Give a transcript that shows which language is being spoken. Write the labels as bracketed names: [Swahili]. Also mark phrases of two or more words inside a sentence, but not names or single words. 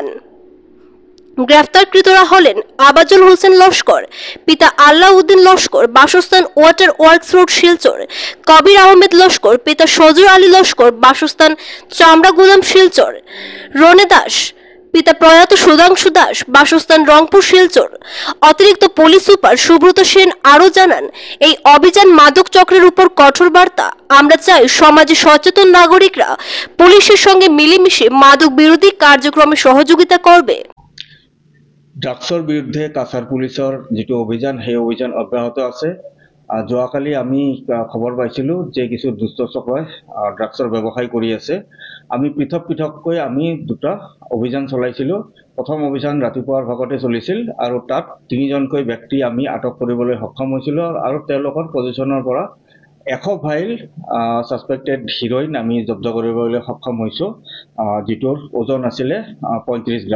[Bangla] গ্রেফতারকৃতরা হলেন আবাজুল হোসেন লস্কর, পিতা আল্লাউদ্দিন লস্কর, বাসস্থান ওয়াটার ওয়ার্কস রোড শিলচর; কবির আহমেদ লস্কর, পিতা সজুর আলী লস্কর, বাসস্থান চামড়াগুদাম শিলচর; রনে দাস, পিতা প্রয়াত সুধাংশু দাস, বাসস্থান রংপুর শিলচর। অতিরিক্ত পুলিশ সুপার সুব্রত সেন আরও জানান, এই অভিযান মাদক চক্রের উপর কঠোর বার্তা। আমরা চাই সমাজে সচেতন নাগরিকরা পুলিশের সঙ্গে মিলেমিশে মাদক বিরোধী কার্যক্রমে সহযোগিতা করবে। [Assamese] ড্ৰাগছৰ বিৰুদ্ধে কাছাৰ পুলিচৰ যিটো অভিযান, সেই অভিযান অব্যাহত আছে। যোৱাকালি আমি খবৰ পাইছিলোঁ যে কিছু দুষ্ট চক্ৰই ড্ৰাগছৰ ব্যৱসায় কৰি আছে। আমি পৃথক পৃথককৈ আমি 2টা অভিযান চলাইছিলোঁ। প্ৰথম অভিযান ৰাতিপুৱাৰ ভাগতে চলিছিল আৰু তাত 3জনকৈ ব্যক্তি আমি আটক কৰিবলৈ সক্ষম হৈছিলোঁ আৰু তেওঁলোকৰ পজিশ্যনৰ পৰা 100 ভাইল [English] suspected heroin [Assamese] আমি জব্দ কৰিবলৈ সক্ষম হৈছোঁ, যিটোৰ ওজন আছিলে 35 গ্ৰাম।